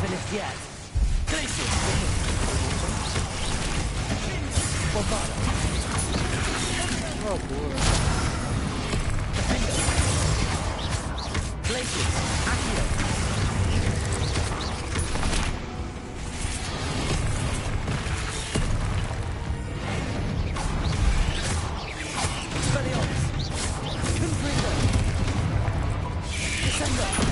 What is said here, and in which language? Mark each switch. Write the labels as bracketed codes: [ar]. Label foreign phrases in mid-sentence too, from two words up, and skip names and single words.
[en] yet. [la] Glacius! Bombada! [pl] O kurwa. [la] Defender! Glacius! Accio! Speliops! Confringo! Descender!